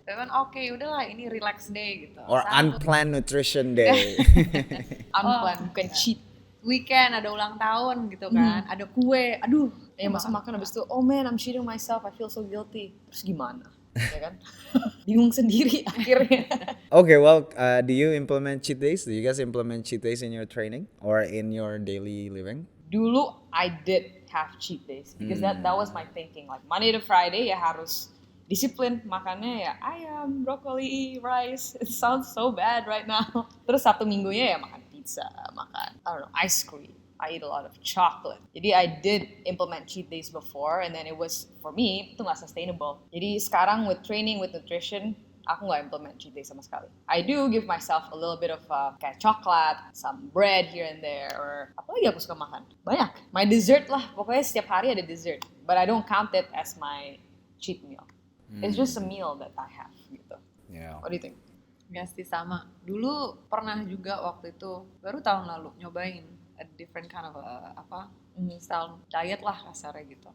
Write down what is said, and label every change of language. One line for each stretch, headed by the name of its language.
Indonesian: Tapi kan oke, udahlah ini relax day gitu.
English: Or unplanned nutrition day.
Indonesian: Unplanned, bukan cheat. Weekend ada ulang tahun gitu kan, ada kue, aduh. Masa makan habis itu,
English: oh man, I'm cheating myself, I feel so guilty.
Indonesian: Terus gimana? Ya kan? Bingung sendiri akhirnya.
English: Okay, well, do you implement cheat days? Do you guys implement cheat days in your training or in your daily living?
Indonesian: Dulu
English: I did have cheat days because that was my thinking. Like Monday to Friday
Indonesian: ya harus disiplin makannya ya ayam, broccoli, rice.
English: It sounds so bad right now.
Indonesian: Terus Sabtu minggunya ya makan pizza, makan
English: I don't know, ice cream. I eat a lot of chocolate.
Indonesian: Jadi
English: I did implement cheat days before, and then it was, for me,
Indonesian: itu nggak sustainable. Jadi sekarang
English: with training, with nutrition,
Indonesian: aku nggak implement cheat day sama sekali.
English: I do give myself a little bit of
Indonesian: kayak coklat,
English: some bread here and there, or
Indonesian: apa lagi aku suka makan? Banyak. My dessert lah, pokoknya setiap hari ada dessert.
English: But I don't count it as my cheat meal. It's just a meal that I have
Indonesian: gitu.
English: Yeah. What do you think?
Indonesian: Gak sih, sama. Dulu pernah juga waktu itu, baru tahun lalu nyobain
English: a different kind of style diet
Indonesian: lah kasarnya gitu.